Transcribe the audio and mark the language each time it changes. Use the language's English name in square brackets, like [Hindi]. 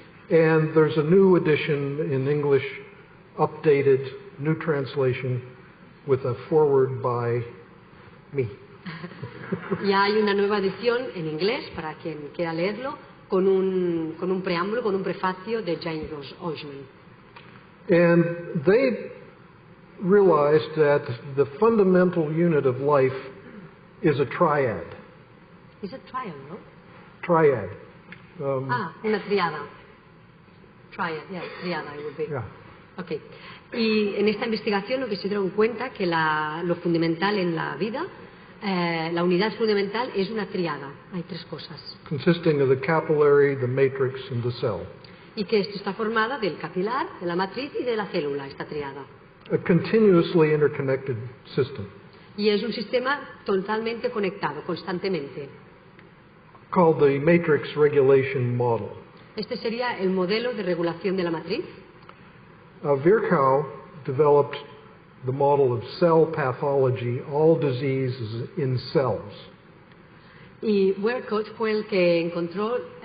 [English] And there's a new edition in English, updated, new translation, with a foreword by me. [Spanish] Y hay una nueva edición en inglés, para quien quiera leerlo, con un preámbulo, con un prefacio de James Oschman. [English] And they realized that the fundamental unit of life is a triad. [Spanish] ¿Es a triad, no? [English] Triad. [Spanish] Una triada. [English] Triad, yeah, triada it would be. Yeah. Okay. [Spanish] Y en esta investigación lo que se dieron cuenta que lo fundamental en la vida, la unidad fundamental es una triada. Hay tres cosas. [English] Consisting of the capillary, the matrix, and the cell. [Spanish] Y que esto está formada del capilar, de la matriz y de la célula, esta triada. [English] A continuously interconnected system. [Spanish] Y es un sistema totalmente conectado, constantemente. [English] Called the matrix regulation model. [Spanish] Este sería el modelo de regulación de la matriz. [English] Virchow developed the model of cell pathology, all disease is in cells. [Spanish] Y Virchow fue el que encontró,